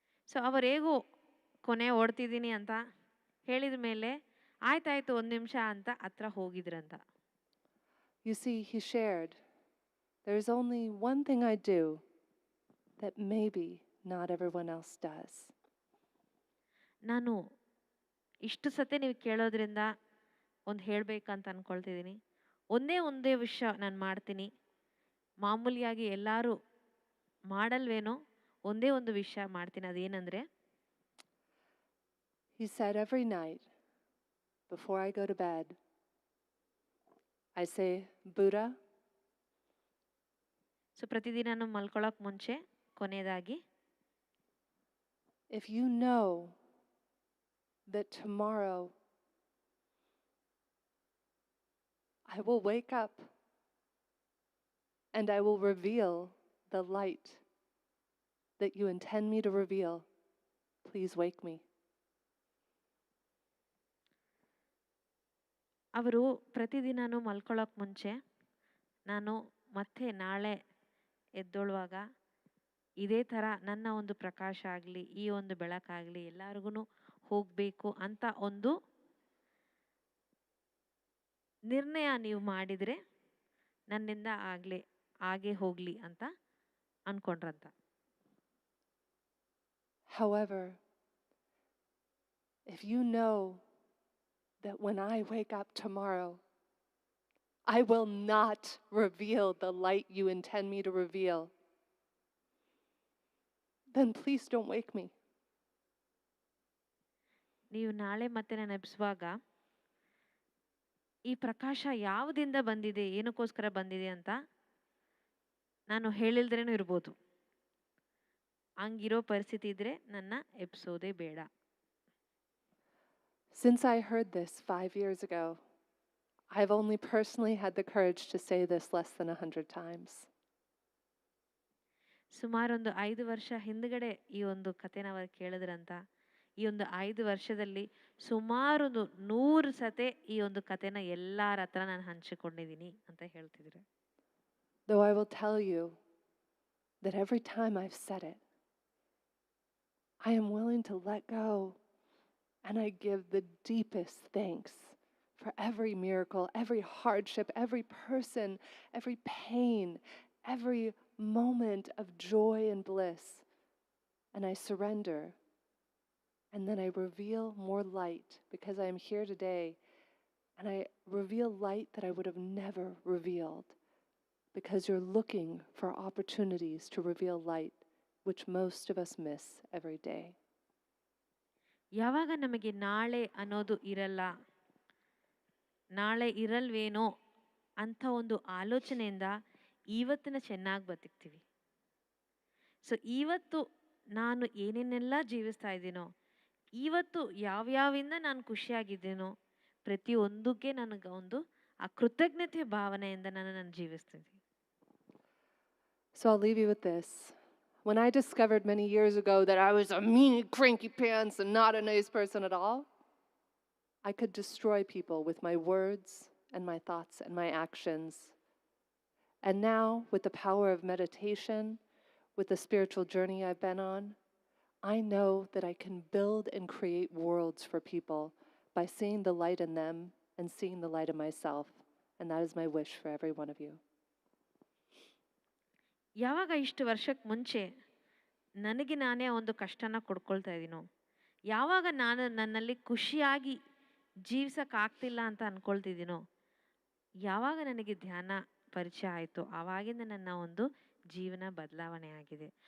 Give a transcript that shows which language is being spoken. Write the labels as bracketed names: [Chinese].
[Kannada] So ಅವರು ಹೇಗೂ ಕೊನೆ ಓಡ್ತಿದ್ದೀನಿ ಅಂತ ಹೇಳಿದ ಮೇಲೆ ಆಯ್ತಾಯ್ತು 1 ನಿಮಿಷ ಅಂತ ಹತ್ರ ಹೋಗಿದ್ರಂತ. [English] You see, he shared, there's only one thing I do that maybe not everyone else does. [Kannada] ನಾನು ಇಷ್ಟು ಸತೆ ನೀವು ಕೇಳೋದ್ರಿಂದ ಒಂದು ಹೇಳಬೇಕಂತ ಅಂದ್ಕೊಳ್ತಿದ್ದೀನಿ. ಒಂದೇ ವಿಷಯ ನಾನು ಮಾಡ್ತೀನಿ, ಮಾಮೂಲಿಯಾಗಿ ಎಲ್ಲರೂ ಮಾಡಲ್ವೇನೋ, ಒಂದೇ ಒಂದು ವಿಷಯ ಮಾಡ್ತೀನಿ. ಅದೇನಂದರೆ, [English] he said, every night before I go to bed, I say, Buddha. [Kannada] So ಪ್ರತಿದಿನ ಮಲ್ಕೊಳ್ಳೋಕೆ ಮುಂಚೆ ಕೊನೆಯದಾಗಿ, [English] if you know that tomorrow I will wake up and I will reveal the light that you intend me to reveal, please wake me. [Kannada] ಅವರು ಪ್ರತಿದಿನನೂ ಮಲ್ಕೊಳ್ಳೋಕೆ ಮುಂಚೆ, ನಾನು ಮತ್ತೆ ನಾಳೆ ಎದ್ದೊಳುವಾಗ ಇದೇ ಥರ ನನ್ನ ಒಂದು ಪ್ರಕಾಶ ಆಗಲಿ, ಈ ಒಂದು ಬೆಳಕಾಗಲಿ ಎಲ್ಲರಿಗೂ ಹೋಗಬೇಕು ಅಂತ ಒಂದು ನಿರ್ಣಯ ನೀವು ಮಾಡಿದರೆ ನನ್ನಿಂದ ಹಾಗೆ ಹೋಗಲಿ ಅಂತ ಅಂದ್ಕೊಂಡ್ರಂತ. [English] However, if you know that when I wake up tomorrow, I will not reveal the light you intend me to reveal, then please don't wake me. [Kannada] ನೀವು ನಾಳೆ ಮತ್ತೆ ನಾನು ಎಬ್ಬಿಸುವಾಗ ಈ ಪ್ರಕಾಶ ಯಾವುದಿಂದ ಬಂದಿದೆ, ಏನಕ್ಕೋಸ್ಕರ ಬಂದಿದೆ ಅಂತ ನಾನು ಹೇಳಿಲ್ದ್ರೇನೂ ಇರ್ಬೋದು. ಹಂಗಿರೋ ಪರಿಸ್ಥಿತಿ ಇದ್ರೆ ನನ್ನ ಎಬ್ಬಿಸೋದೇ ಬೇಡ. [English] Since I heard this 5 years ago, I've only personally had the courage to say this less than 100 times. [Kannada] ಸುಮಾರೊಂದು 5 ವರ್ಷ ಹಿಂದ್ಗಡೆ ಈ ಒಂದು ಕಥೆನ ಅವರು ಕೇಳಿದ್ರಂತ. ಈ ಒಂದು 5 ವರ್ಷದಲ್ಲಿ ಸುಮಾರೊಂದು 100 ಸತೆ ಈ ಒಂದು ಕಥೆನ ಎಲ್ಲರ ಹತ್ರ ನಾನು ಹಂಚಿಕೊಂಡಿದ್ದೀನಿ ಅಂತ ಹೇಳ್ತಿದ್ರು. [English] Though I will tell you that every time I've said it, I am willing to let go, and I give the deepest thanks for every miracle, every hardship, every person, every pain, every moment of joy and bliss. And I surrender. And then I reveal more light because I am here today. And I reveal light that I would have never revealed because you're looking for opportunities to reveal light, which most of us miss every day. [Kannada] ಯಾವಾಗ ನಮಗೆ ನಾಳೆ ಅನ್ನೋದು ಇರಲ್ಲ, ನಾಳೆ ಇರಲ್ವೇನೋ ಅಂತ ಒಂದು ಆಲೋಚನೆಯಿಂದ ಇವತ್ತಿನ ಚೆನ್ನಾಗಿ ಬದುಕ್ತೀವಿ. ಸೊ ಇವತ್ತು ನಾನು ಏನೇನೆಲ್ಲ ಜೀವಿಸ್ತಾ ಇದ್ದೀನೋ, ಇವತ್ತು ಯಾವ್ಯಾವಿಂದ ನಾನು ಖುಷಿಯಾಗಿದ್ದೀನೋ ಪ್ರತಿಯೊಂದಕ್ಕೆ ನನಗೆ ಒಂದು ಆ ಕೃತಜ್ಞತೆ ಭಾವನೆಯಿಂದ ನಾನು ಜೀವಿಸ್ತೀನಿ. [English] So I'll leave you with this. When I discovered many years ago that I was a mean, cranky pants and not a nice person at all, I could destroy people with my words and my thoughts and my actions. And now, with the power of meditation, with the spiritual journey I've been on, I know that I can build and create worlds for people by seeing the light in them and seeing the light in myself. And that is my wish for every one of you. [Kannada] ಯಾವಾಗ ಇಷ್ಟು ವರ್ಷಕ್ಕೆ ಮುಂಚೆ ನನಗೆ ನಾನೇ ಒಂದು ಕಷ್ಟನ ಕೊಡ್ಕೊಳ್ತಾ ಇದ್ದೀನೋ, ಯಾವಾಗ ನಾನು ನನ್ನಲ್ಲಿ ಖುಷಿಯಾಗಿ ಜೀವಿಸೋಕ್ಕಾಗ್ತಿಲ್ಲ ಅಂತ ಅಂದ್ಕೊಳ್ತಿದ್ದೀನೋ, ಯಾವಾಗ ನನಗೆ ಧ್ಯಾನ ಪರಿಚಯ ಆಯಿತು ಆವಾಗಿಂದ ನನ್ನ ಒಂದು ಜೀವನ ಬದಲಾವಣೆ ಆಗಿದೆ.